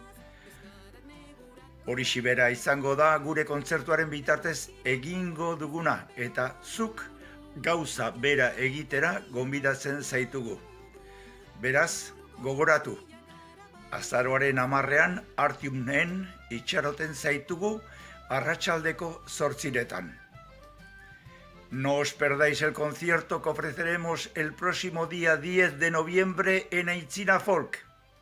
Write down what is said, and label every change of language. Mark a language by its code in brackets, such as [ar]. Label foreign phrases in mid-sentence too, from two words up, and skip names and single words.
[eu] Horixe bera izango da gure kontzertuaren bitartez egingo duguna eta zuk gauza bera egitera gonbidatzen zaitugu. Beraz, gogoratu, azaroaren 10ean Artiumnen itxaroten zaitugu arratsaldeko 8:00. [es] No os perdáis el concierto que ofreceremos el próximo día 10 de noviembre en Aitzina Folk.